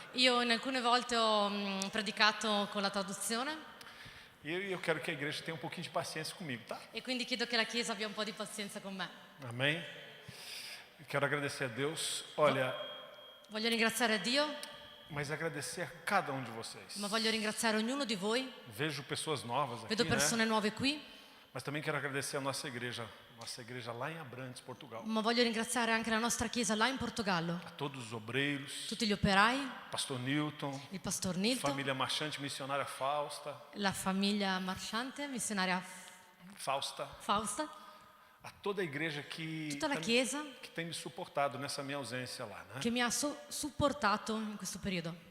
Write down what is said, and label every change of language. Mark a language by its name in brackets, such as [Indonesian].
[Italian] Io in alcune volte ho predicato con la traduzione [Portuguese] E eu quero que a igreja tenha um pouquinho de paciência comigo, tá? [Italian] e quindi chiedo che la Chiesa abbia un po' di pazienza con me. [Portuguese] Amém? Eu quero agradecer a Deus. Olha, [Italian] Voglio ringraziare a Dio, [Portuguese] mas agradecer a cada um de vocês. [Italian] ma voglio ringraziare ognuno di voi. [Portuguese] Vejo pessoas novas aqui, [Italian] Vedo persone [Portuguese] né? [Italian] nuove qui, [Portuguese] Mas também quero agradecer a nossa igreja lá em Abrantes, Portugal. [Italian] ma voglio ringraziare anche la nostra Chiesa là in Portogallo, [Portuguese] A todos os obreiros, [Italian] tutti gli operai, [Portuguese] Pastor Newton, [Italian] il pastor Nilton, [Portuguese] família marchante missionária Fausta, [Italian] la famiglia marciante, missionaria Fausta, [Portuguese] a toda a igreja que [Italian] tutta la Chiesa [Portuguese] tem me suportado nessa minha ausência lá, né? [Italian] che mi ha supportato in questo periodo.